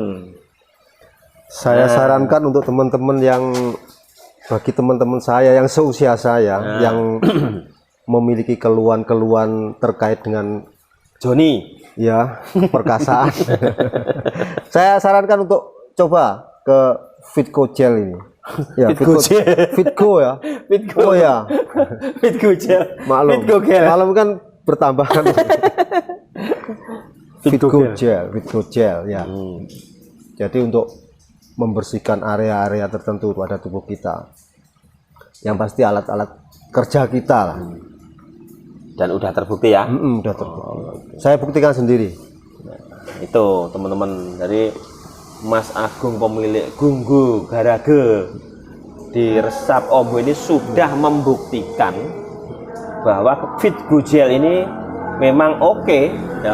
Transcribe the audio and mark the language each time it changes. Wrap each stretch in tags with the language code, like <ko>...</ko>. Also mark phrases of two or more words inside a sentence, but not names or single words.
<id>Saya sarankan untuk teman-teman bagi teman-teman saya yang seusia saya, yang memiliki keluhan-keluhan terkait dengan Joni, ya, perkasaan. Saya sarankan untuk coba ke Fitco Gel ini. Ya, Fitco ya. Fitco. Oh ya. Fitco Gel. Maklum kan bertambahan. Fitco Gel ya. Jadi untuk membersihkan area-area tertentu pada tubuh kita. Yang pasti alat-alat kerja kita lah. Dan udah terbukti ya? Udah terbukti. Saya buktikan sendiri. Nah, itu teman-teman, dari Mas Agung pemilik Gunggu Garage di Resap Ombo ini sudah membuktikan bahwa Fitco Gel ini memang oke ya.</id>